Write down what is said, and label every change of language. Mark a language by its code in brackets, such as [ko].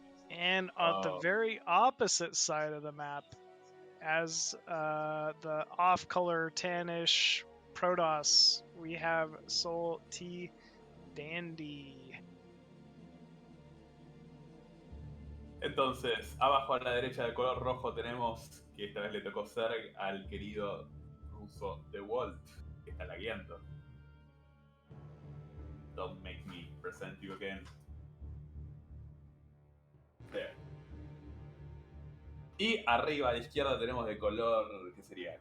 [en] And at the very opposite side of the map, as the off-color tannish Protoss, we have Soul T Dandy. [es] Entonces, abajo a la derecha del color rojo tenemos que esta vez le tocó ser al querido ruso Dewalt, que está lagueando. [en] Don't make me present you again. There. [es] Y arriba a la izquierda tenemos de color, ¿qué sería?